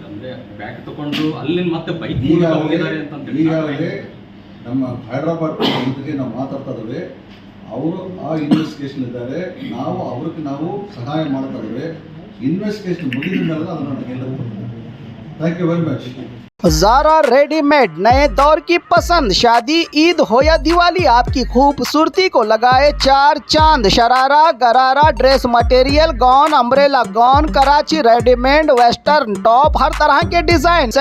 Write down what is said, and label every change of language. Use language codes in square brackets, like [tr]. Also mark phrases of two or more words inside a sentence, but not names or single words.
[kn] ಅಂದ್ರೆ ಬ್ಯಾಗ್ ತಗೊಂಡು ಅಲ್ಲಿ ಮತ್ತೆ ಬೈಕ್ ಹೋಗಿದ್ದಾರೆ ಅಂತ ಈಗಾಗಲೇ ನಮ್ಮ ಹೈದ್ರಾಬಾದ್ ಜೊತೆಗೆ ನಾವು ಮಾತಾಡ್ತಾ ಇದ್ದೇವೆ. ಅವರು ಆ ಇನ್ವೆಸ್ಟಿಗೇಷನ್ ಇದ್ದಾರೆ. ನಾವು ಸಹಾಯ ಮಾಡ್ತಾ ಇದ್ದೇವೆ. ಇನ್ವೆಸ್ಟಿಗೇಷನ್ ಮುಗಿದ ಮೇಲೆ ಅದನ್ನು ಹೇಳುತ್ತೇವೆ. [en] thank you very much. [hi] ज़ारा रेडीमेड नए दौर की पसंद, शादी, ईद हो या दिवाली, आपकी खूबसूरती को लगाए 4 चांद। शरारा, गरारा, [en] dress material, [hi] गॉन, [en] umbrella gown, [hi] कराची रेडीमेड, [en] western top, [hi] हर तरह के डिजाइन।